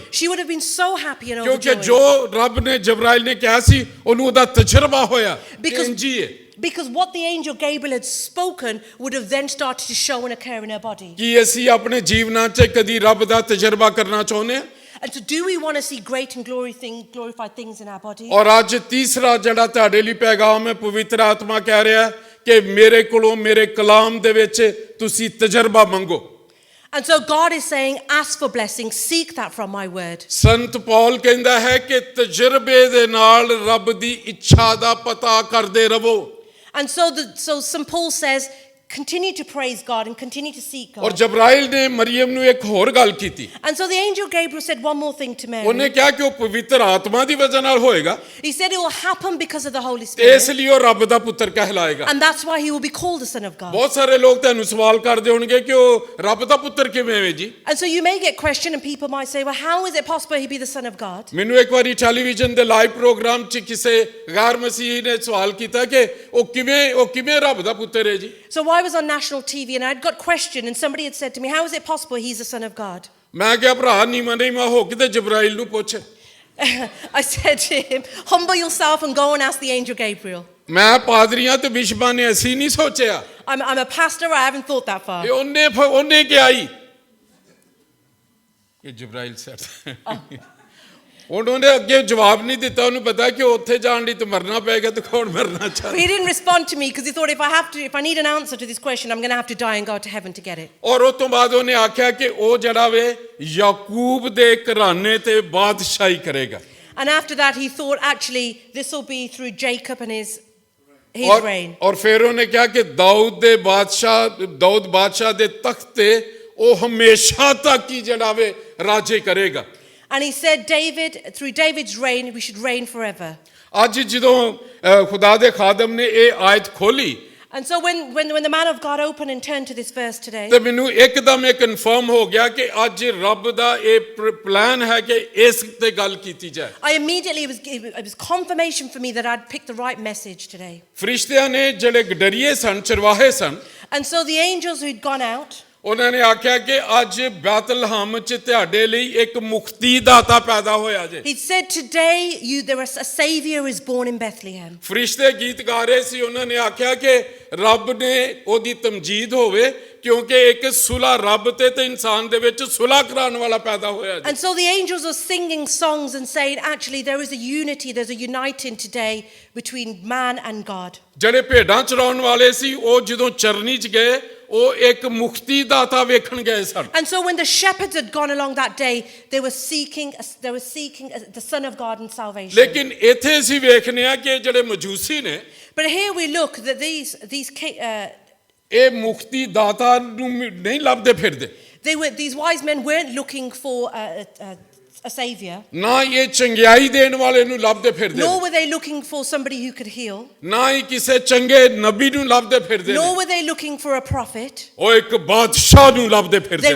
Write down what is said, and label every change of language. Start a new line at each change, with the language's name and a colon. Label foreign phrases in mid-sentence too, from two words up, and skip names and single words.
English: She would have been so happy and
Punjabi: ਕਿਉਂਕਿ
English: overjoyed.
Punjabi: ਜੋ ਰੱਬ ਨੇ ਜਬਰਾਇਲ ਨੇ ਕਿਹਾ ਸੀ ਉਹਨੂੰ ਉਹਦਾ ਤਜਰਬਾ ਹੋਇਆ ਕਿ
English: Because-
Punjabi: ਇੰਝ ਹੀ ਹੈ।
English: Because what the angel Gabriel had spoken would have then started to show and occur in her body.
Punjabi: ਕੀ ਅਸੀਂ ਆਪਣੇ ਜੀਵਨਾਂ 'ਚ ਕਦੀ ਰੱਬ ਦਾ ਤਜਰਬਾ ਕਰਨਾ ਚਾਹੁੰਦੇ ਹਾਂ?
English: And so do we want to see great and glorified things in our body?
Punjabi: ਔਰ ਅੱਜ ਤੀਸਰਾ ਜਿਹੜਾ ਤੁਹਾਡੇ ਲਈ ਪੈਗਾਮ ਹੈ, ਪਵਿੱਤਰ ਆਤਮਾ ਕਹਿ ਰਿਹਾ ਕਿ ਮੇਰੇ ਕੋਲੋਂ ਮੇਰੇ ਕਲਾਮ ਦੇ ਵਿੱਚ ਤੁਸੀਂ ਤਜਰਬਾ ਮੰਗੋ।
English: And so God is saying, ask for blessing, seek that from my word.
Punjabi: ਸੰਤ ਪੌਲ ਕਹਿੰਦਾ ਹੈ ਕਿ ਤਜਰਬੇ ਦੇ ਨਾਲ ਰੱਬ ਦੀ ਇੱਛਾ ਦਾ ਪਤਾ ਕਰਦੇ ਰਹੋ।
English: And so St. Paul says, continue to praise God and continue to seek
Punjabi: ਔਰ
English: God.
Punjabi: ਜਬਰਾਇਲ ਨੇ ਮਰੀਮ ਨੂੰ ਇੱਕ ਹੋਰ ਗੱਲ ਕੀਤੀ,
English: And so the angel Gabriel said one more thing to
Punjabi: ਉਹਨੇ
English: Mary.
Punjabi: ਕਿਹਾ ਕਿ ਉਹ ਪਵਿੱਤਰ ਆਤਮਾ ਦੀ ਵਜ੍ਹਾ ਨਾਲ ਹੋਏਗਾ
English: He said it will happen because of the Holy
Punjabi: ਤੇ ਇਸ
English: Spirit.
Punjabi: ਲਈ ਉਹ ਰੱਬ ਦਾ ਪੁੱਤਰ ਕਹਿਲਾਏਗਾ।
English: And that's why he will be called the Son of God.
Punjabi: ਬਹੁਤ ਸਾਰੇ ਲੋਕ ਤੁਹਾਨੂੰ ਸਵਾਲ ਕਰਦੇ ਹੋਣਗੇ ਕਿ ਉਹ ਰੱਬ ਦਾ ਪੁੱਤਰ ਕਿਵੇਂ ਹੈ ਜੀ?
English: And so you may get questioned and people might say, well, how is it possible he be the Son of God?
Punjabi: ਮੈਨੂੰ ਇੱਕ ਵਾਰੀ ਟੈਲੀਵਿਜ਼ਨ ਦੇ
English: live program
Punjabi: 'ਚ ਕਿਸੇ ਗੈਰ ਮਸੀਹੀ ਨੇ ਸਵਾਲ ਕੀਤਾ ਕਿ ਉਹ ਕਿਵੇਂ ਰੱਬ ਦਾ ਪੁੱਤਰ ਹੈ ਜੀ?
English: So I was on national TV and I'd got questioned and somebody had said to me, how is it possible he's the Son of God?
Punjabi: ਮੈਂ ਕਿਹਾ ਭਰਾ ਨੀਵਾਂ ਹੋ ਕੇ ਤੇ ਜਬਰਾਇਲ ਨੂੰ ਪੁੱਛ।
English: I said to him, humble yourself and go and ask the angel Gabriel.
Punjabi: ਮੈਂ ਪਾਦਰੀਆਂ ਤੇ ਬਿਸ਼ਪਾਂ ਨੇ ਅਸੀਂ ਨਹੀਂ ਸੋਚਿਆ,
English: I'm a pastor, I haven't thought that far.
Punjabi: ਇਹ ਉਹਨੇ ਕਿਹਾ ਹੀ ਕਿ ਜਬਰਾਇਲ ਸੈਟ ਉਹਨੇ ਅੱਗੇ ਜਵਾਬ ਨਹੀਂ ਦਿੱਤਾ, ਉਹਨੂੰ ਪਤਾ ਕਿ ਉੱਥੇ ਜਾਣ ਲਈ ਤਾਂ ਮਰਨਾ ਪਏਗਾ, ਤਾਂ ਕੌਣ ਮਰਨਾ ਚਾਹਦਾ।
English: He didn't respond to me because he thought if I need an answer to this question, I'm going to have to die and go to heaven to get it.
Punjabi: ਔਰ ਉਸ ਤੋਂ ਬਾਅਦ ਉਹਨੇ ਆਖਿਆ ਕਿ ਉਹ ਜਿਹੜਾ ਵੇ ਯਾਕੂਬ ਦੇ ਘਰਾਣੇ ਤੇ ਬਾਦਸ਼ਾਹੀ ਕਰੇਗਾ।
English: And after that he thought actually this will be through Jacob and his reign.
Punjabi: ਔਰ ਫਿਰ ਉਹਨੇ ਕਿਹਾ ਕਿ ਦਾਊਦ ਬਾਦਸ਼ਾਹ ਦੇ ਤਖਤ ਤੇ ਉਹ ਹਮੇਸ਼ਾ ਤੱਕ ਹੀ ਜਿਹੜਾ ਵੇ ਰਾਜੇ ਕਰੇਗਾ।
English: And he said through David's reign we should reign forever.
Punjabi: ਅੱਜ ਜਦੋਂ ਖੁਦਾ ਦੇ ਖਾਦਮ ਨੇ ਇਹ ਆਇਤ ਖੋਲੀ
English: And so when the man of God opened and turned to this verse today,
Punjabi: ਤੇ ਮੈਨੂੰ ਇੱਕਦਮ ਇਹ ਕਨਫਰਮ ਹੋ ਗਿਆ ਕਿ ਅੱਜ ਰੱਬ ਦਾ ਇਹ ਪਲਾਨ ਹੈ ਕਿ ਇਸ ਤੇ ਗੱਲ ਕੀਤੀ ਜਾਏ।
English: I immediately it was confirmation for me that I'd picked the right message today.
Punjabi: ਫਰਿਸ਼ਤਿਆਂ ਨੇ ਜਿਹੜੇ ਗਡਰੀਏ ਸਨ, ਚਰਵਾਹੇ ਸਨ,
English: And so the angels who'd gone out,
Punjabi: ਉਹਨਾਂ ਨੇ ਆਖਿਆ ਕਿ ਅੱਜ ਬੈਤਲਹਮ 'ਚ ਤੁਹਾਡੇ ਲਈ ਇੱਕ ਮੁਕਤੀ ਦਾਤਾ ਪੈਦਾ ਹੋਇਆ ਜੇ।
English: he said today a savior is born in Bethlehem.
Punjabi: ਫਰਿਸ਼ਤੇ ਗੀਤ ਗਾ ਰਹੇ ਸੀ, ਉਹਨਾਂ ਨੇ ਆਖਿਆ ਕਿ ਰੱਬ ਨੇ ਉਹਦੀ ਤਮਜੀਦ ਹੋਵੇ ਕਿਉਂਕਿ ਇੱਕ ਸੁਲਾ ਰੱਬ ਤੇ ਇਨਸਾਨ ਦੇ ਵਿੱਚ ਸੁਲਾ ਕਰਾਉਣ ਵਾਲਾ ਪੈਦਾ ਹੋਇਆ ਜੀ।
English: And so the angels were singing songs and saying, actually, there is a unity, there's a uniting today between man and God.
Punjabi: ਜਿਹੜੇ ਭੇਡਾਂ ਚਰਾਉਣ ਵਾਲੇ ਸੀ ਉਹ ਜਦੋਂ ਚਰਨੀ 'ਚ ਗਏ ਉਹ ਇੱਕ ਮੁਕਤੀ ਦਾਤਾ ਵੇਖਣ ਗਏ ਸਨ।
English: And so when the shepherds had gone along that day, they were seeking the Son of God and salvation.
Punjabi: ਲੇਕਿਨ ਇੱਥੇ ਅਸੀਂ ਵੇਖਨੇ ਆ ਕਿ ਜਿਹੜੇ ਮਜੂਸੀ ਨੇ
English: But here we look that these
Punjabi: ਇਹ ਮੁਕਤੀ ਦਾਤਾ ਨੂੰ ਨਹੀਂ ਲੱਭਦੇ ਫਿਰਦੇ।
English: these wise men weren't looking for a savior.
Punjabi: ਨਾ ਇਹ ਚੰਗਿਆਈ ਦੇਣ ਵਾਲੇ ਨੂੰ ਲੱਭਦੇ ਫਿਰਦੇ
English: Nor were they looking for somebody who could heal.
Punjabi: ਨਾ ਹੀ ਕਿਸੇ ਚੰਗੇ ਨਬੀ ਨੂੰ ਲੱਭਦੇ ਫਿਰਦੇ
English: Nor were they looking for a prophet.
Punjabi: ਉਹ ਇੱਕ ਬਾਦਸ਼ਾਹ ਨੂੰ ਲੱਭਦੇ ਫਿਰਦੇ